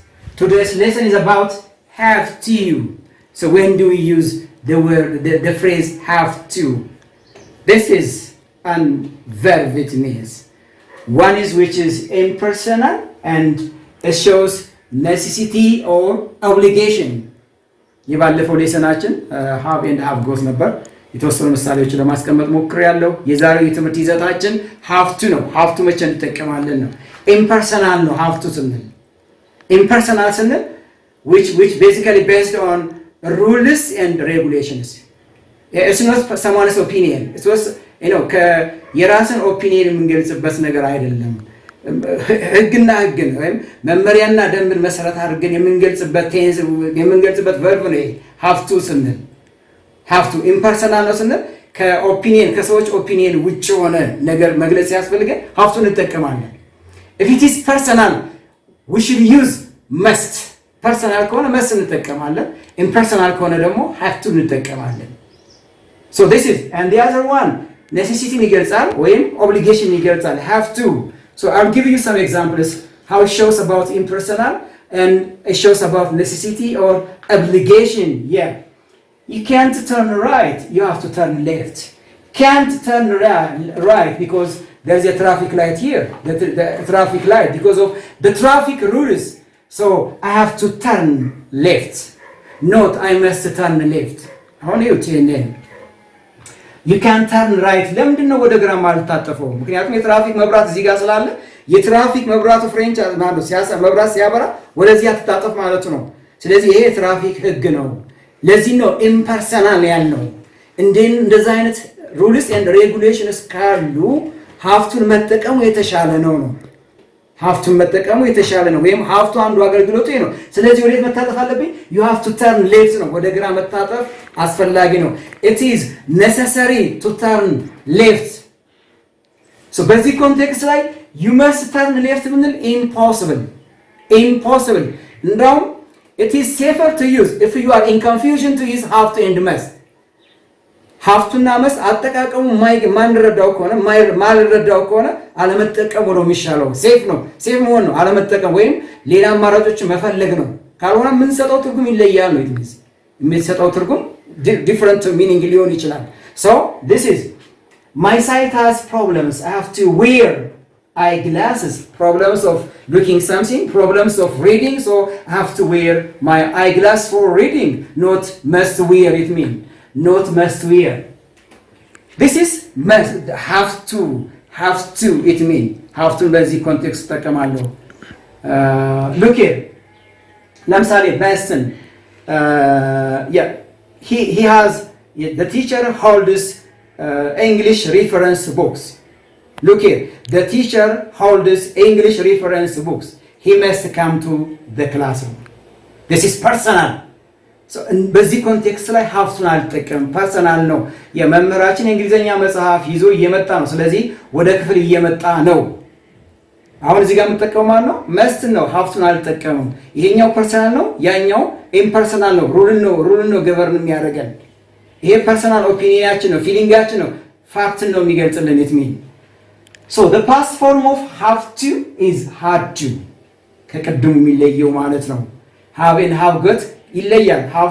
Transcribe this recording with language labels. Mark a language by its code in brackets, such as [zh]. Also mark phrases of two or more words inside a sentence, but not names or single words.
[en] Today's lesson is about have to. So when do we use the word, the phrase have to? This is an verb Vietnamese. One is which is impersonal and it shows necessity or obligation. [am] የባለፈው ሌሰናችን [en] have and have goes [am] ነበር። የተወሰኑ ምሳሌዎች ለማስቀመጥ ሞክሬያለሁ። የዛሬው የትምህርት ይዘታችን [en] have to [am] ነው። [en] have to [am] መቼ እንጠቀማለን ነው። impersonal ነው [en] have to [am] ስንል። impersonal ስንል [en] which basically based on rules and regulations. It's not someone's opinion. It was [am] የራስን ኦፒኒየን የምንገልጽበት ነገር አይደለም። ህግና ህግ ነው ወይም መመሪያና ደንብን መሰረት አድርገን የምንገልጽበት verb ነው [en] have to [am] ስንል። [en] have to impersonal [am] ነው ስንል ከሰዎች ኦፒኒየን ውጭ ሆነ ነገር መግለጽ ያስፈልገን [en] have to [am] እንጠቀማለን። [en] if it is personal we should use must. [am] personal ከሆነ must እንጠቀማለን። impersonal ከሆነ ደግሞ [en] have to [am] እንጠቀማለን። [en] so this is and the other one necessity [am] ይገልጻል ወይም obligation ይገልጻል [en] have to. So I'll give you some examples how it shows about impersonal and it shows about necessity or obligation. Yeah. You can't turn right, you have to turn left. Can't turn right because there's a traffic light here. The traffic light because of the traffic rules. So I have to turn left. Not I must turn left. How do you turn in? You can turn right. [am] ለምንድን ነው ወደ ግራ ማልታጠፈው? ምክንያቱም የትራፊክ መብራት እዚህ ጋር ስላለ የትራፊክ መብራቱ ፍሬንች ማለት መብራት ሲያበራ ወደዚህ አትታጠፍ ማለት ነው። ስለዚህ ይሄ የትራፊክ ህግ ነው። ለዚህ ነው ኢምፐርሰናል ያልነው። እንደዛ አይነት [en] rules and regulations [am] ካሉ ሀፍቱን መጠቀሙ የተሻለ ነው። ሀፍቱን መጠቀሙ የተሻለ ነው ወይም ሀፍቱ አንዱ አገልግሎቱ ነው። ስለዚህ ወዴት መታጠፍ አለብኝ? [en] you have to turn left ነው። [am] ወደ ግራ መታጠፍ አስፈላጊ ነው። [en] it is necessary to turn left. so [am] በዚህ ኮንቴክስት ላይ [en] you must turn left ምንል impossible እንደውም it is safer to use if you are in confusion to use have to and must. have to [am] እና must አጠቃቀሙ ማንረዳው ከሆነ አለመጠቀም ነው የሚሻለው። ሴፍ መሆን ነው አለመጠቀም ወይም ሌላ አማራጮች መፈለግ ነው። ካልሆነ ምን ሰጠው ትርጉም ይለያል ነው የሚሰጠው ትርጉም [en] different meaning [am] ሊሆን ይችላል። [en] so this is my sight has problems, I have to wear eyeglasses. problems of looking something, problems of reading, so I have to wear my eyeglass for reading. not must wear it mean not must wear. this is must have to it mean have to [am] በዚህ ኮንቴክስት ተጠቀማለሁ። [en] look here [am] ለምሳሌ በስን [en] he has the teacher holds English reference books. look here the teacher holds English reference books. he must come to the classroom. this is personal. [am] በዚህ ኮንቴክስት ላይ ሀፍቱን አልጠቀም ፐርሰናል ነው። የመምህራችን የእንግሊዘኛ መጽሐፍ ይዞ እየመጣ ነው። ስለዚህ ወደ ክፍል እየመጣ ነው። አሁን እዚህ ጋር የምጠቀመው ማለት ነው መስት ነው ሀፍቱን አልጠቀምም። ይሄኛው ፐርሰናል ነው ያኛው ኢምፐርሰናል ነው። ሩልን ነው ገቨርን የሚያደርገን። ይሄ ፐርሰናል ኦፒኒያችን ነው ፊሊንጋችን ነው ፋክትን ነው የሚገልጽልን የት ሚን [en] so the past form of have to is had to [am] ከቅድሙ የሚለየው ማለት ነው። [en] have and have got [am] ይለያል። have